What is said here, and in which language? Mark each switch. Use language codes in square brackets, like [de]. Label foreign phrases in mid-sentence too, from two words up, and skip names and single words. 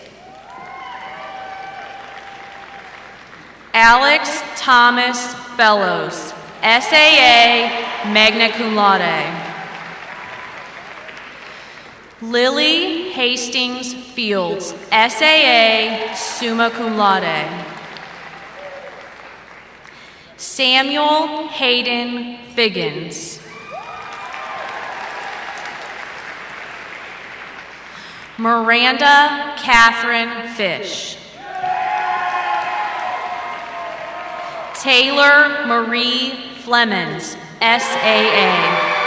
[en] Alex Thomas Fellows, SAA, [la] magna cum laude. [en] Lily Hastings Fields, SAA, [la] summa cum laude. [en] Samuel Hayden Figgins. Miranda Catherine Fish. Taylor Marie Flemons, SAA.